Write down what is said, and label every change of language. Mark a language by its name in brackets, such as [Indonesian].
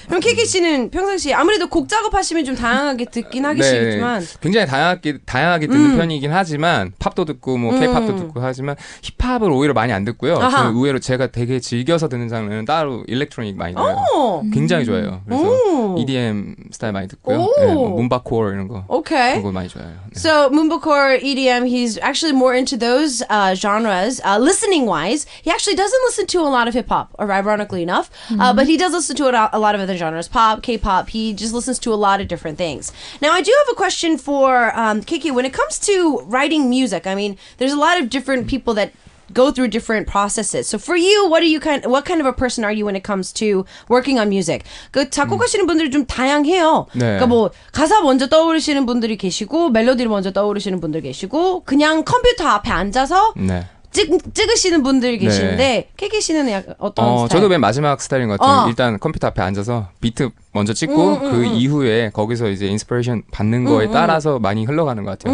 [Korean] 그럼 KK 씨는 평상시에 아무래도 곡 작업하시면 좀 다양하게 듣긴 하시겠지만 굉장히 다양하게 듣는 편이긴 하지만 팝도 듣고 뭐 K-팝도 듣고 하지만 힙합을 오히려 많이 안 듣고요. 저는 의외로 제가 되게 즐겨서 듣는 장르는 따로 일렉트로닉 많이 들어요. 굉장히 좋아해요. 그래서 EDM 스타일 많이 듣고요. 네, 뭐 문바코어 이런 거. [English] Okay. [Korean] 그런 거 많이 좋아해요. 네. [English] So Moonbacore, EDM, he's actually more into those genres. Listening wise, he actually doesn't listen to a lot of hip hop, or ironically enough, but he does listen to a lot of other genres, pop, K-pop. He just listens to a lot of different things. Now, I do have a question for Kiki. When it comes to writing music, I mean, there's a lot of different people that go through different processes. So for you, what kind of a person are you when it comes to working on music? [Korean] 그 작곡하시는 분들이 좀 다양해요. 네. 그러니까 뭐 가사 먼저 떠오르시는 분들이 계시고 멜로디를 먼저 떠오르시는 분들 계시고 그냥 컴퓨터 앞에 앉아서 찍으시는 분들이 계시는데 KK 씨는 약간 어떤 스타일? 저도 맨 마지막 스타일인 것 같아요. 일단 컴퓨터 앞에 앉아서 비트 먼저 찍고 그 이후에 거기서 이제 인스피레이션 받는 거에 따라서 많이 흘러가는 것 같아요.